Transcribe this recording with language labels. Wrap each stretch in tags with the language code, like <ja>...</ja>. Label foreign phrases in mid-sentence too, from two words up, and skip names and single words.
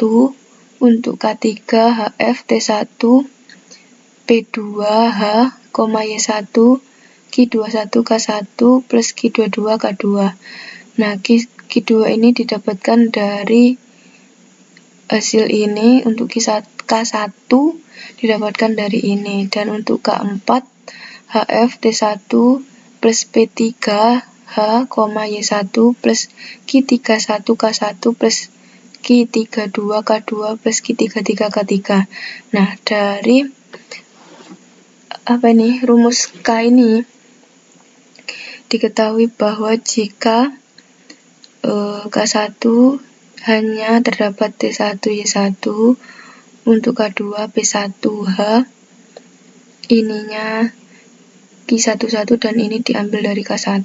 <id>Untuk K3 HF T1 P2H, Y1 Q21 K1 plus Q22 K2. Nah, Q2 ini didapatkan dari hasil ini. Untuk K1 didapatkan dari ini. Dan untuk K4 HF T1 plus P3H, Y1 plus Q31 K1 plus Q32K2 plus Q33K3. Nah, dari rumus K ini diketahui bahwa jika K1 hanya terdapat T1Y1, untuk K2 P1H, ininya Q11 dan ini diambil dari K1.</id>